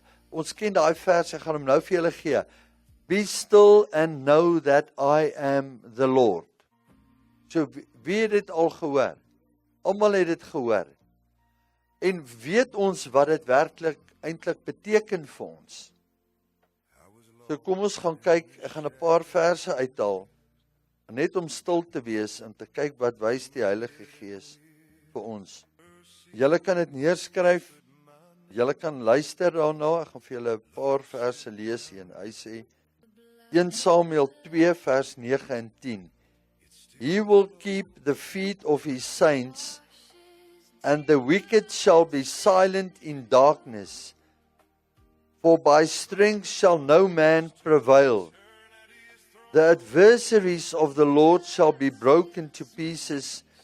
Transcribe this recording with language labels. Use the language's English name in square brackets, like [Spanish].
[Afrikaans] Ons ken daai vers, ek gaan hom nou vir julle gee. [English] Be still and know that I am the Lord. [Afrikaans] So wie het dit al gehoor? Almal het dit gehoor. En weet ons wat dit werklik eintlik beteken vir ons? So kom ons gaan kyk, ek gaan 'n paar verse uithaal, net om stil te wees en te kyk wat wys die Heilige Gees vir ons. Julle kan dit neerskryf, julle kan luister daarna, ek gaan vir julle 'n paar verse lees hier. Hy sê, 1 Samuel 2 vers 9 en 10. [English] He will keep the feet of his saints, and the wicked shall be silent in darkness. For by strength shall no man prevail. The adversaries of the Lord shall be broken to pieces.